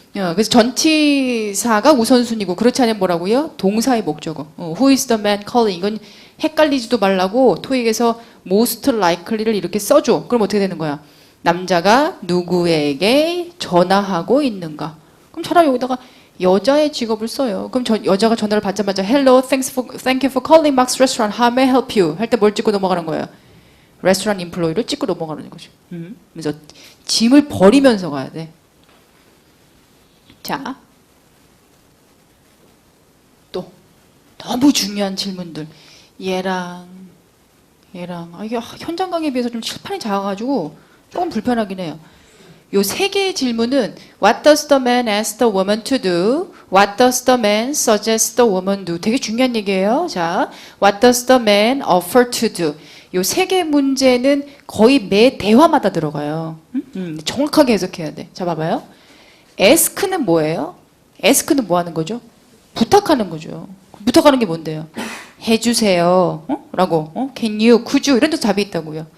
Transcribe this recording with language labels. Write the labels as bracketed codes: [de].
[ko] 그래서 전치사가 우선순위고 그렇지 않으면 뭐라고요? 동사의 목적어. [en] Who is the man calling? [ko] 이건 헷갈리지도 말라고 토익에서 most likely를 이렇게 써줘. 그럼 어떻게 되는 거야? 남자가 누구에게 전화하고 있는가? 그럼 차라리 여기다가 여자의 직업을 써요. 그럼 여자가 전화를 받자마자 [en] Hello, thank you for calling Mark's Restaurant. How may I help you? [ko] 할 때 뭘 찍고 넘어가는 거예요? 레스토랑 인플로이를 찍고 넘어가는 거죠. 그래서 짐을 버리면서 가야 돼. 자, 또 너무 중요한 질문들. 얘랑 이게 현장 강의에 비해서 좀 칠판이 작아가지고 조금 불편하긴 해요. 요 세 개의 질문은 [en] What does the man ask the woman to do? What does the man suggest the woman do? [ko] 되게 중요한 얘기예요. [en] 자, What does the man offer to do? [ko] 요 세 개 문제는 거의 매 대화마다 들어가요. 정확하게 해석해야 돼. 자, 봐봐요. ask는 뭐예요? ask는 뭐 하는 거죠? 부탁하는 거죠. 부탁하는 게 뭔데요? 해주세요. 라고. [en] Can you, could you [ko] 이런 데 답이 있다고요.